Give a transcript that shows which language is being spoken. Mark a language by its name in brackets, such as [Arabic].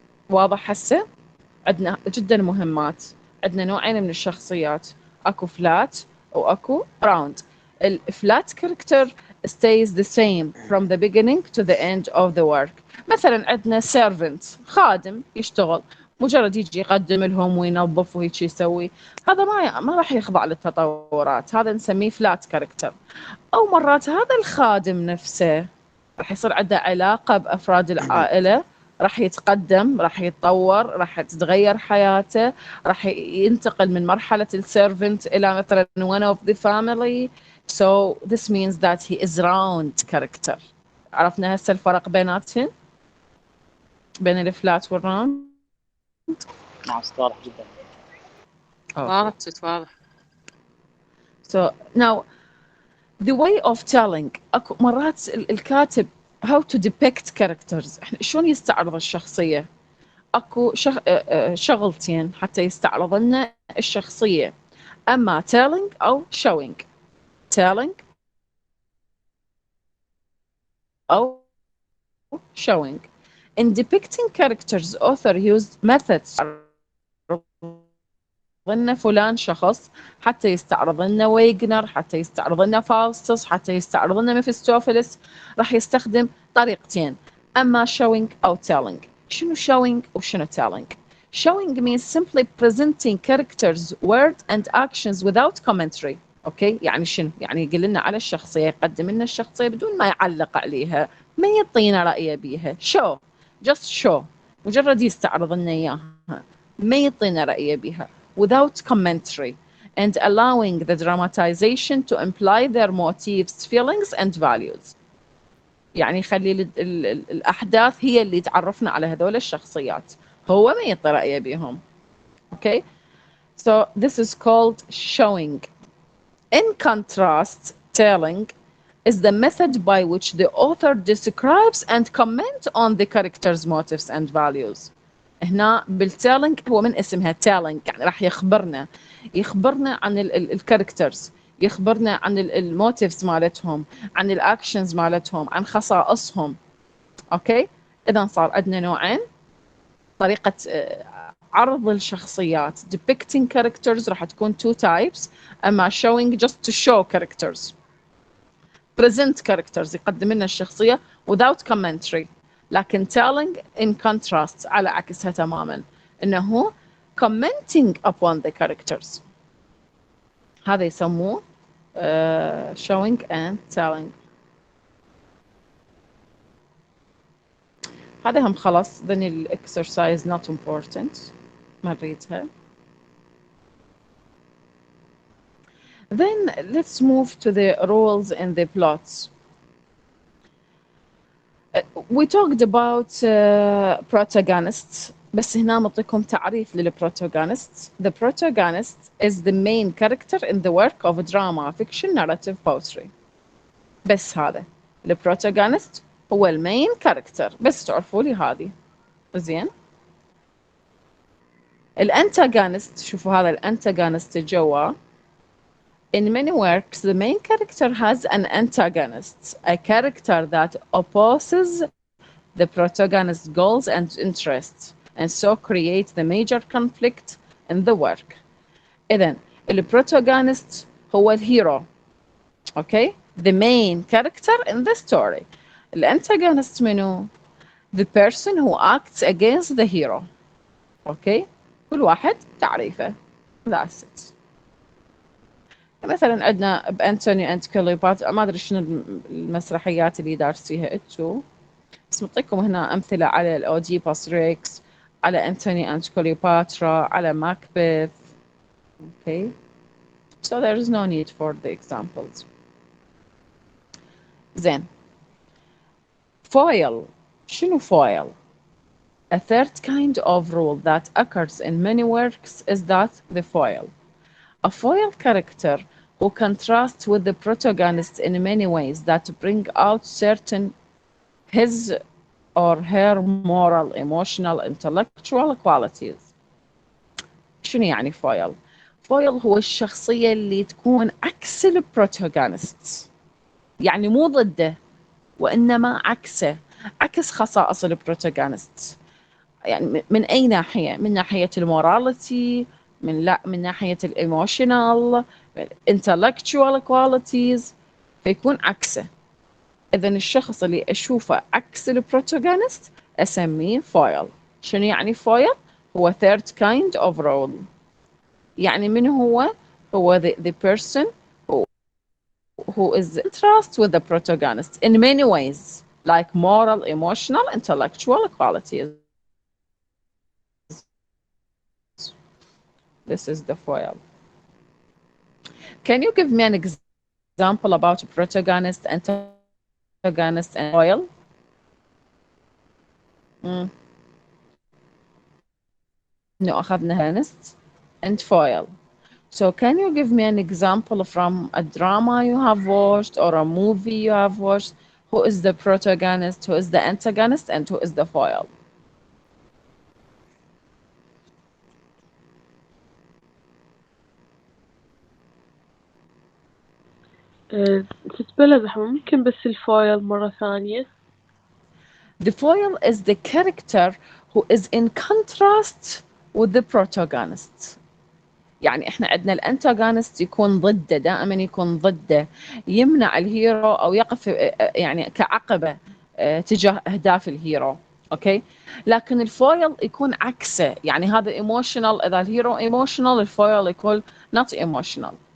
[Arabic] واضح هسه؟ عندنا جدا مهمات، عندنا نوعين من الشخصيات، اكو فلات واكو راوند. [English] الفلات character stays the same from the beginning to the end of the work. [Arabic] مثلا عندنا servant، خادم يشتغل، مجرد يجي يقدم لهم وينظف وهيك يسوي، هذا ما راح يخضع للتطورات، هذا نسميه فلات كاركتر. او مرات هذا الخادم نفسه راح يصير عنده علاقة بأفراد العائلة، راح يتقدم، راح يتطور، راح تتغير حياته، راح ينتقل من مرحلة السيرفنت إلى مثلا [English] one of the family. So this means that he is round character. [Arabic] عرفنا هسه الفرق بيناتهم بين الفلات والراوند؟ نعم واضح جدا. واضح. [English] So now the way of telling [Arabic] اكو مرات الكاتب [English] how to depict characters [Arabic] احنا شلون يستعرض الشخصية اكو شغلتين حتى يستعرض لنا الشخصية اما telling او showing telling او showing. [English] In depicting characters author used methods [Arabic] لنا فلان شخص حتى يستعرض لنا ويغنر حتى يستعرض لنا فاوستس حتى يستعرض لنا ميفستوفيلس راح يستخدم طريقتين اما showing او telling. شنو [English] showing [Arabic] وشنو [English] telling؟ showing means simply presenting characters words and actions without commentary. [Arabic] اوكي يعني شنو؟ يعني يقول لنا على الشخصيه يقدم لنا الشخصيه بدون ما يعلق عليها ما يعطينا رايه بيها [English] show just show [Arabic] مجرد يستعرض لنا اياها ما يعطينا رايه بيها [English] without commentary and allowing the dramatization to imply their motives, feelings and values. [Arabic] يعني يخلي الأحداث هي اللي تعرفنا على هذول الشخصيات هو ما يعطي رأيه بيهم. [English] Okay, so this is called showing. In contrast, telling is the method by which the author describes and comment on the character's motives and values. [Arabic] هنا بالتيلينج هو من اسمها تيلينج يعني راح يخبرنا عن الكاركترز يخبرنا عن الموتيفز مالتهم عن الاكشنز مالتهم عن خصائصهم. اوكي اذا صار عندنا نوعين طريقه عرض الشخصيات [English] depicting characters [Arabic] راح تكون [English] two types [Arabic] اما showing [English] just to show characters present characters [Arabic] يقدم لنا الشخصيه [English] without commentary. [Arabic] لكن telling [English] in contrast [Arabic] على عكسها تماما انه [English] commenting upon the characters [Arabic] هذا يسموه [English] showing and telling. [Arabic] هذا هم خلاص then الexercise [English] not important [Arabic] ما نريدها. [English] Then let's move to the roles in the plots. We talked about protagonists [Arabic] بس هنا نعطيكم تعريف [English] للprotagonists. The protagonist is the main character in the work of drama, fiction, narrative, poetry. [Arabic] بس هذا البروتاغونست هو المين كاركتر بس تعرفوا لي هذه زين. الانتاغونست شوفوا هذا الانتاغونست جوا. [English] In many works, the main character has an antagonist, a character that opposes the protagonist's goals and interests, and so creates the major conflict in the work. [Arabic] إذن البروتاغونست هو الهيرو. [English] Okay? The main character in the story. [Arabic] الانتاغونست منو؟ [English] The person who acts against the hero. Okay? [Arabic] كل واحد تعريفه. [English] That's it. [Arabic] مثلا عندنا بأنتوني أند كليوباترا ما أدري شنو المسرحيات اللي دارسيها انتو بس نعطيكم هنا أمثلة على الأوديبوس ريكس على أنتوني أند كليوباترا على ماكبث. [English] Okay, so there is no need for the examples. [Arabic] زين foil شنو foil? [English] A third kind of rule that occurs in many works is that the foil. A foil character who contrasts with the protagonist in many ways that bring out certain his or her moral, emotional, intellectual qualities. [Arabic] شنو يعني foil؟ foil هو الشخصية اللي تكون عكس البروتاغونست يعني مو ضده وإنما عكسه عكس خصائص البروتاغونست يعني من أي ناحية؟ من ناحية الموراليتي من ناحية الايموشنال [English] intellectual qualities [Arabic] فيكون عكسه. إذا الشخص اللي أشوفه عكس البروتاغونست أسميه foil. شنو يعني [English] foil؟ هو third kind of role [Arabic] يعني من هو [English] the person who is contrast with the protagonist in many ways like moral, emotional, intellectual qualities. This is the foil. Can you give me an example about a protagonist, antagonist, and foil? No, [Arabic] أخذنا [English] antagonist and foil. So can you give me an example from a drama you have watched or a movie you have watched? Who is the protagonist, who is the antagonist, and who is the foil? [Arabic] تتبلى زحمة ممكن بس الفايل مرة ثانية. [English] The foil is the character who is in contrast with the protagonist. [Arabic] يعني احنا عندنا الانتاغونست يكون ضده، دائما يكون ضده، يمنع الهيرو او يقف يعني كعقبه تجاه اهداف الهيرو. اوكي، لكن الفويل يكون عكسه، يعني هذا ايموشنال، اذا الهيرو ايموشنال الفويل يكون نوت ايموشنال.